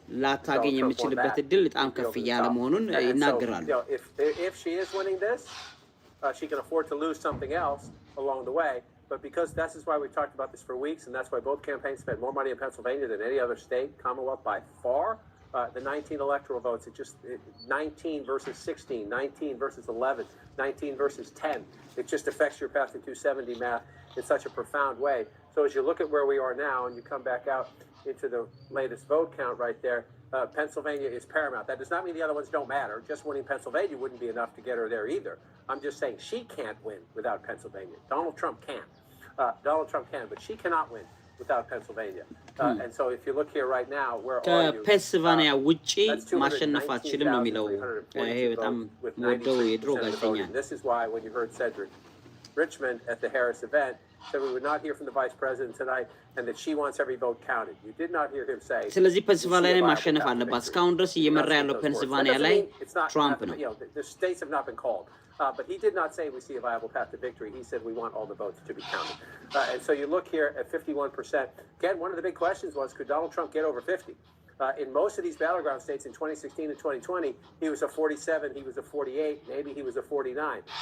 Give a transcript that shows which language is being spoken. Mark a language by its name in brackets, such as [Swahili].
[Amharic] ላታገኝ የምችልበት እድል በጣም ከፍ ያለ መሆኑን ይናገራሉ። [English] If she is winning this, she can afford to lose something else along the way. But because this is why we've talked about this for weeks, and that's why both campaigns spent more money in Pennsylvania than any other state, Commonwealth by far. The 19 electoral votes, 19 versus 16, 19 versus 11, 19 versus 10. It just affects your path to 270 math in such a profound way. So as you look at where we are now and you come back out into the latest vote count right there, Pennsylvania is paramount. That does not mean the other ones don't matter. Just winning Pennsylvania wouldn't be enough to get her there either. I'm just saying she can't win without Pennsylvania. Donald Trump can. Donald Trump can, but she cannot win without Pennsylvania. And so if you look here right now, where are you? [Amharic] ከፔንስልቫኒያ ውጪ ማሸነፍ አትችልም ነው የሚለው። ይሄ በጣም ወደው የድሮ ጋዜጠኛ። [English] This is why when you heard Cedric Richmond at the Harris event said we would not hear from the vice president tonight and that she wants every vote counted. You did not hear him say. [Amharic] ስለዚህ ፔንስልቫኒያ ላይ ማሸነፍ አለባት። እስካሁን ድረስ እየመራ ያለው ፔንስልቫኒያ ላይ ትራምፕ ነው። [English] The states have not been called. But he did not say we see a viable path to victory. He said we want all the votes to be counted. And so you look here at 51%. Again, one of the big questions was, could Donald Trump get over 50? In most of these battleground states in 2016 and 2020, he was a 47, he was a 48, maybe he was a 49.